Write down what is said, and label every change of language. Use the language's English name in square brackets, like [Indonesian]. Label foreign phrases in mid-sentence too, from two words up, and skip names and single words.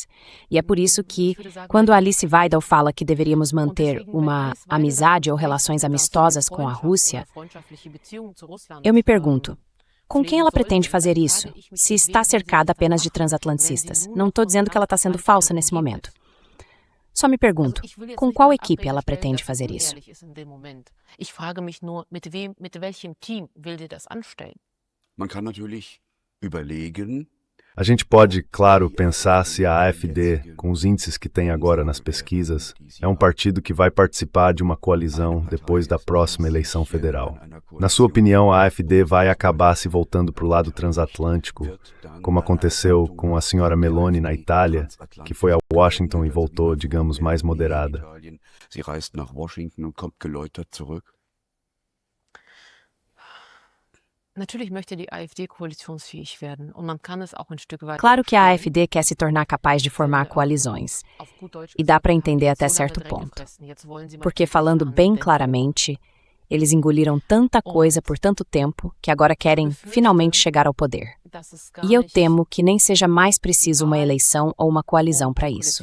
[Portuguese] E é por isso que, quando Alice Weidel fala que deveríamos manter uma amizade ou relações amistosas com a Rússia, eu me pergunto, Com quem ela pretende fazer isso? Se está cercada apenas de transatlanticistas. Não estou dizendo que ela está sendo falsa nesse momento. Só me pergunto, com qual equipe ela pretende fazer isso? [German] Ich frage mich nur, mit welchem Team will sie das anstellen? Man kann natürlich überlegen, [Portuguese] A gente pode, claro, pensar se a AfD, com os índices que tem agora nas pesquisas, é um partido que vai participar de uma coalizão depois da próxima eleição federal. Na sua opinião, a AfD vai acabar se voltando para o lado transatlântico, como aconteceu com a senhora Meloni na Itália, que foi a Washington e voltou, digamos, mais moderada. [German] Sie reist nach Washington und kommt geläutert zurück. Natürlich möchte die AfD koalitionsfähig werden und man kann es auch ein Stück weit. [Portuguese] Claro que a AfD quer se tornar capaz de formar coalizões. E dá para entender até certo ponto. Porque, falando bem claramente, eles engoliram tanta coisa por tanto tempo que agora querem finalmente chegar ao poder. E eu temo que nem seja mais preciso uma eleição ou uma coalizão para isso.